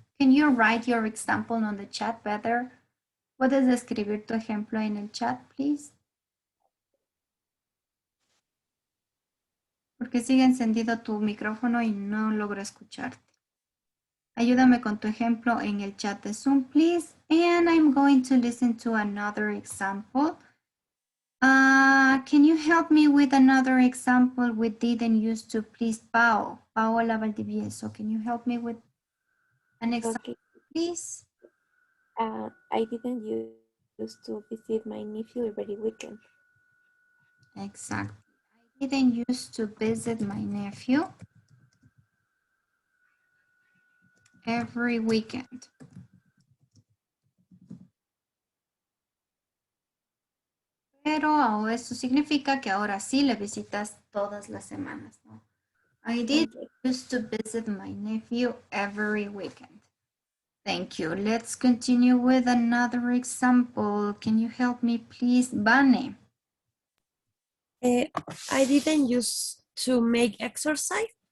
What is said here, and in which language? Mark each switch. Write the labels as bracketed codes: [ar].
[en] Can you write your example on the chat better? [es] ¿Puedes escribir tu ejemplo en el chat, please? Porque sigue encendido tu micrófono y no logro escucharte. Ayúdame con tu ejemplo en el chat de Zoom, please. [en] And I'm going to listen to another example. Can you help me with another example we didn't use to, please, Paola Valdivieso? Can you help me with an example, please? I didn't use to visit my nephew every weekend. Exactly. I didn't use to visit my nephew every weekend. [es] Pero eso significa que ahora sí le visitas todas las semanas, ¿no? [en] I did used to visit my nephew every weekend. Thank you. Let's continue with another example. Can you help me, please, Vane? I didn't use to make exercise.